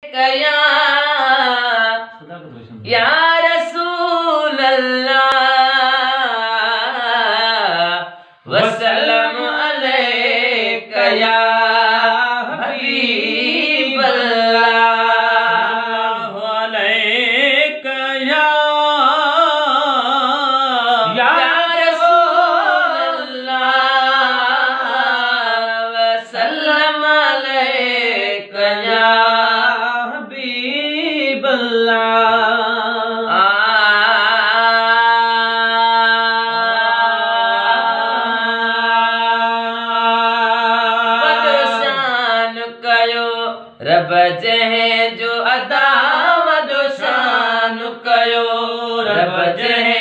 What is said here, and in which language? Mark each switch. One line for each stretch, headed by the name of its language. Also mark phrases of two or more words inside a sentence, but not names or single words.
Arabic: عليك يا رسول الله وسلم عليك يا حبيب الله عليك يا رسول الله وسلم عليك يا حبيب الله.
Sindhi: रब जहे जो अदा वदो शान कयो, रब जहे